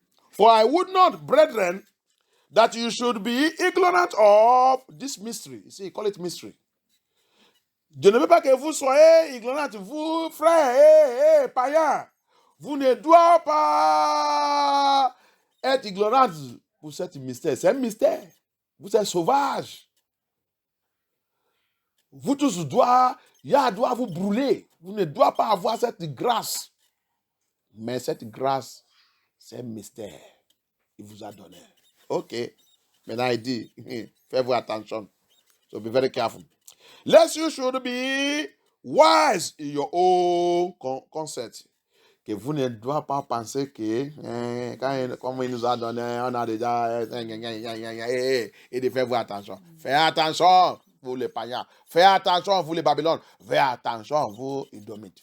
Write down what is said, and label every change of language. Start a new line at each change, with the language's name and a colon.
English: For I would not, brethren, that you should be ignorant of this mystery. You see, he call it mystery.
French: Je ne veux pas que vous soyez ignorants, vous, frères, païens. Vous ne doivent pas être ignorants pour ce mystère. C'est un mystère. Vous êtes sauvages. Vous tous doit vous brûler. Vous ne doivez pas avoir cette grâce. Mais cette grâce, c'est un mystère. Il vous a donné. Ok. Maintenant, il dit, faites-vous attention.
English: So be very careful. Lest you should be wise in your own concept.
French: Que vous ne doivez pas penser que, comme il nous a donné, on a déjà, et de faire attention. Faites attention, vous les païens. Faites attention, vous les Babylones. Faites attention, vous Idomites.